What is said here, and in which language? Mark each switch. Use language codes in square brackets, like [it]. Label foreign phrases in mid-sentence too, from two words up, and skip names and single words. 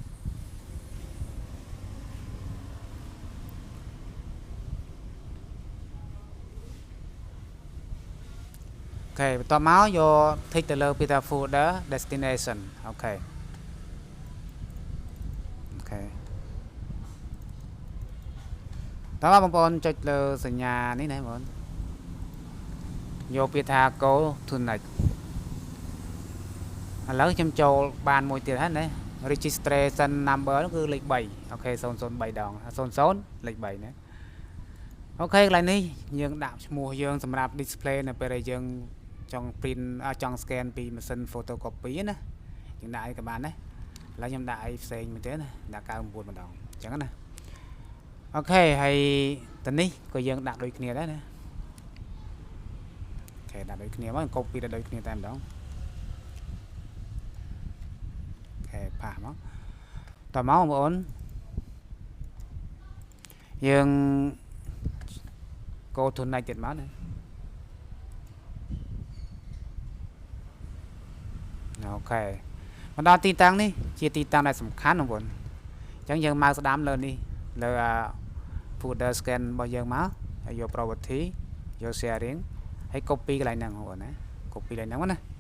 [km] អូខេបន្ទាប់មកយក tick ទៅលើពាក្យថា [en] folder destination [km] អូខេតើបងប្អូនចុចលើសញ្ញានេះណាបងប្អូនយកពាក្យថា [en] go to next [km] ឥឡូវ ខ្ញុំចូលបានមួយទៀតហើយណា [en] registration number [km] នោះគឺលេខ3អូខេ003ដង00លេខ3ណាអូខេកន្លែងនេះ យើងដាក់ឈ្មោះយើងសម្រាប់ display នៅពេលដែលយើងចង់ print ចង់ scan ពីម៉ាស៊ីន photocopy ណាយើងដាក់អីក៏បានដែរឥឡូវខ្ញុំដាក់អីផ្សេងមួយទៀតណាដាក់99ម្ដងអញ្ចឹងណាអូខេហើយតនេះក៏យើងដាក់ដូចគ្នាដែរណាអូខេដាក់ដូចគ្នាមក copy ដល់ដូចគ្នាតែម្ដងអូខេផាសមកតមកបងប្អូនយើង [en] go to next [km] ទៀតមកណាអូខេមកដល់ទីតាំងនេះជាទីតាំងដែលសំខាន់បងប្អូនអញ្ចឹងយើងមកស្ដាំលើនេះលើ [en] folder scan [km] របស់យើងមកហើយយក property យក sharing ហើយ copy កន្លែងហ្នឹងបងប្អូនណា copy កន្លែងហ្នឹងណា